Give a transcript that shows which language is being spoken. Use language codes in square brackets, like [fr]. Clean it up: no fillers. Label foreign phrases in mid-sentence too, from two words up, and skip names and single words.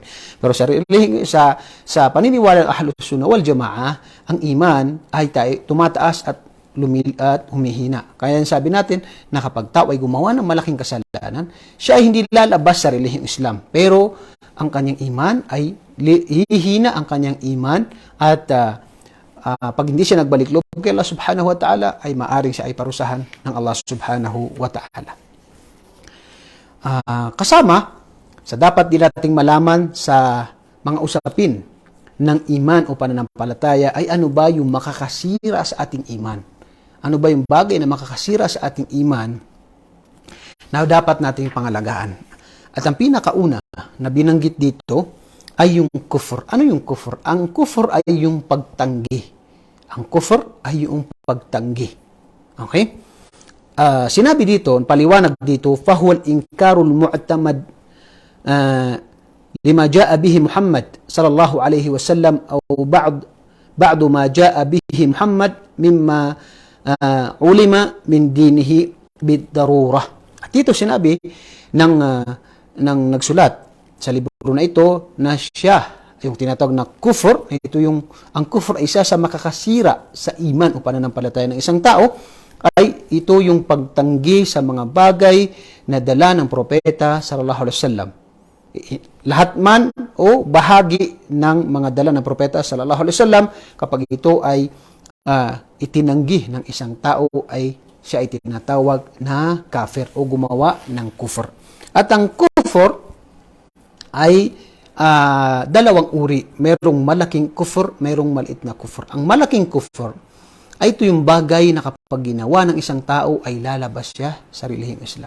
[tl] Pero sa paniniwala ng Ahlus Sunnah wal Jama'ah, ang iman ay tumataas at humihina. Kaya sabi natin na kapag tao ay gumawa ng malaking kasalanan, siya ay hindi lalabas sa relihiyong Islam. Pero ang kanyang iman ay hihina ang kanyang iman at pag hindi siya nagbalik loob kay Allah [ar] سبحانه وتعالى [tl] ay maaring siya ay parusahan ng Allah [ar] سبحانه وتعالى. [tl] Kasama sa dapat din nating malaman sa mga usapin ng iman o pananampalataya ay ano ba yung makakasira sa ating iman. Ano ba yung bagay na makakasira sa ating iman na dapat nating pangalagaan? At ang pinakauna na binanggit dito ay yung kufr. Ano yung kufr? Ang kufr ay yung pagtanggi. Ang kufr ay yung pagtanggi. Okay? Sinabi dito, paliwanag dito, [ar] فهو الإنكار المعتمد لما جاء به محمد صلى الله عليه وسلم أو بعض ما جاء به محمد مما علم من دينه بالضرورة. [tl] At dito sinabi ng nagsulat sa libro na ito na siya, yung tinatawag na kufr, ang kufr ay isa sa makakasira sa iman o pananampalataya ng isang tao, ay ito yung pagtanggi sa mga bagay na dala ng propeta [ar] صلى الله عليه وسلم. [tl] Lahat man o bahagi ng mga dala ng propeta [ar] صلى الله عليه وسلم, [tl] kapag ito ay itinanggi ng isang tao ay siya ay tinatawag na kafir o gumawa ng kufr. At ang kufr ay dalawang uri. Merong malaking kufr, merong maliit na kufr. Ang malaking kufr ay ito yung bagay na kapag ginawa ng isang tao ay lalabas siya sa relihiyong Islam.